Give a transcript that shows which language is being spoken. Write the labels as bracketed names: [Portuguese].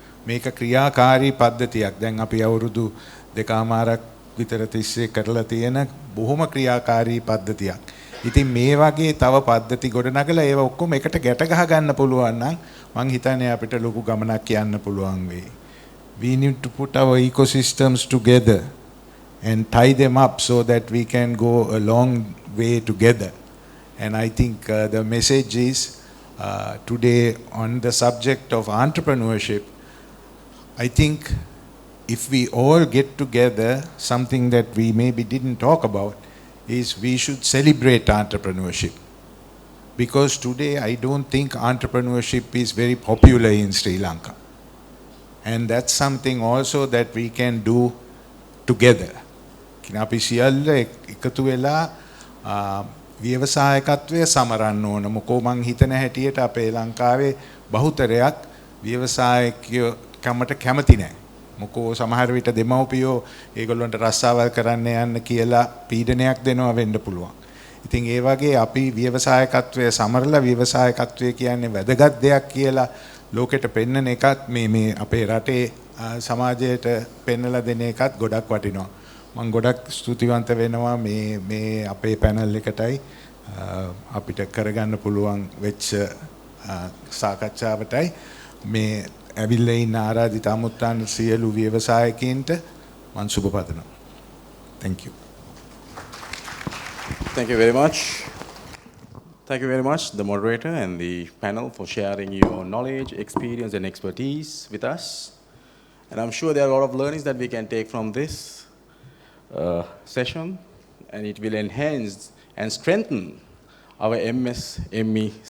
[Sinhala] මේක ක්‍රියාකාරී පද්ධතියක්. දැන් අපි අවුරුදු දෙකමාරක් විතර තිස්සේ කරලා තියෙන බොහොම ක්‍රියාකාරී පද්ධතියක්. ඉතින් මේ වගේ තව පද්ධති ගොඩනගලා ඒව ඔක්කොම එකට ගැට ගහ ගන්න පුළුවන් නම් මං හිතන්නේ අපිට ලොකු ගමනක් යන්න පුළුවන් වෙයි. [English] We need to put our ecosystems together and tie them up so that we can go a long way together. And I think the message is today on the subject of entrepreneurship, I think if we all get together, something that we maybe didn't talk about is we should celebrate entrepreneurship. Because today I don't think entrepreneurship is very popular in Sri Lanka. And that's something also that we can do together. [Sinhala] අපි සියල්ල එකතු වෙලා ව්‍යවසායකත්වය සමරන්න ඕන. මොකෝ මං හිතන හැටියට අපේ ලංකාවේ බහුතරයක් ව්‍යවසායකයෝ කමට කැමති නැහැ. මොකෝ සමහර විට දෙමව්පියෝ ඒගොල්ලන්ට රස්සාවල් කරන්න යන්න කියලා පීඩනයක් දෙනවා වෙන්න පුළුවන්. ඉතින් ඒ වගේ අපි ව්‍යවසායකත්වය සමරලා ව්‍යවසායකත්වය කියන්නේ වැදගත් දෙයක් කියලා ලෝකෙට පෙන්වන එකත් මේ අපේ රටේ සමාජයට පෙන්වලා දෙන එකත් ගොඩක් වටිනවා. මම ගොඩක් ස්තුතිවන්ත වෙනවා මේ අපේ පැනල් එකටයි අපිට කරගන්න පුළුවන් වෙච්ච සාකච්ඡාවටයි මේ ඇවිල්ලා ඉන්න ආරාධිත අමුත්තාන සියලු ව්‍යවසායකයින්ට මම සුබ පතනවා. [English] Thank you. Thank you very much. Thank you very much, the moderator and the panel, for sharing your knowledge, experience, and expertise with us. And I'm sure there are a lot of learnings that we can take from this session, and it will enhance and strengthen our MSME